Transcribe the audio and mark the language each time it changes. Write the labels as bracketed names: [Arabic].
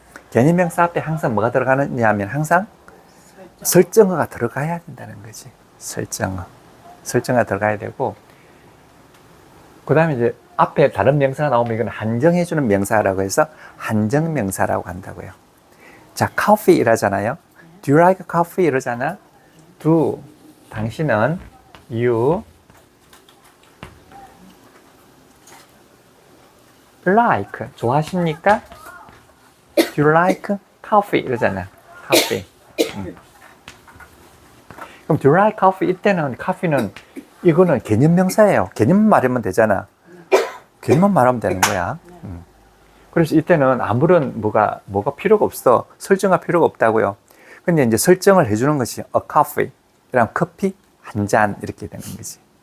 [Korean] 개념명사 앞에 항상 뭐가 들어가느냐 하면 항상 설정어가 들어가야 된다는 거지. 설정어가 들어가야 되고, 그 다음에 이제 앞에 다른 명사가 나오면 이건 한정해주는 명사라고 해서 한정명사라고 한다고요. 자, coffee 이러잖아요. [English] Do you like coffee [Korean] 이러잖아. [English] Do, [Korean] 당신은 [English] you like, [Korean] 좋아하십니까? [English] Do you like coffee [Korean] 이러잖아. [English] coffee. [Korean] 그럼 [English] do you like coffee [Korean] 이때는 coffee는 이거는 개념명사예요. 개념만 말하면 되잖아. 개념만 말하면 되는 거야. 그래서 이때는 아무런 뭐가 필요가 없어. 설정할 필요가 없다고요. 근데 이제 설정을 해주는 것이 a coffee. 그럼 커피 한 잔 이렇게 되는 거지.